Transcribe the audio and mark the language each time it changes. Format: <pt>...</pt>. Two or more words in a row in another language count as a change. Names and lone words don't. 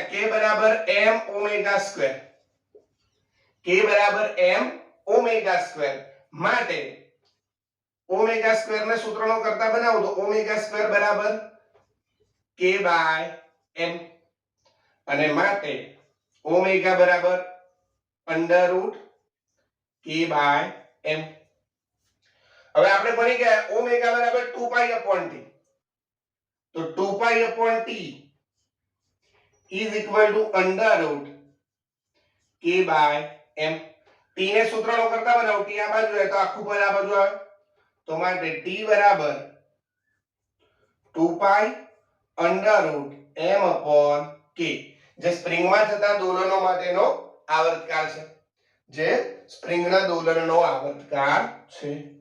<gu>કે બરાબર</gu> <en>m omega square</en> <gu>કે બરાબર</gu> <en>m omega square</en> <gu>માટે</gu> <en>omega square</en> <gu>ને સૂત્રનો કરતા બનાવો તો</gu> <en>omega square</en> <gu>બરાબર</gu> <en>k by m</en> <gu>અને માટે ઓમેગા બરાબર</gu> <en>under root k by m</en> <gu>હવે આપણે ભણી ગયા ઓમેગા બરાબર</gu> <en>2 pi upon t</en> <gu>તો</gu> <en>2 pi upon t is equal to under root k by m</en> <gu>t ને સૂત્રનો કરતા બનાવો t આ બાજુ હોય તો આખું પદ આ બાજુ આવે તો માટે t બરાબર</gu> <en>2 pi under root m upon k</en> <gu>જે સ્પ્રિંગમાં થતા દોલનો માટેનો આવર્તકાળ છે જે સ્પ્રિંગના દોલનનો આવર્તકાળ છે</gu>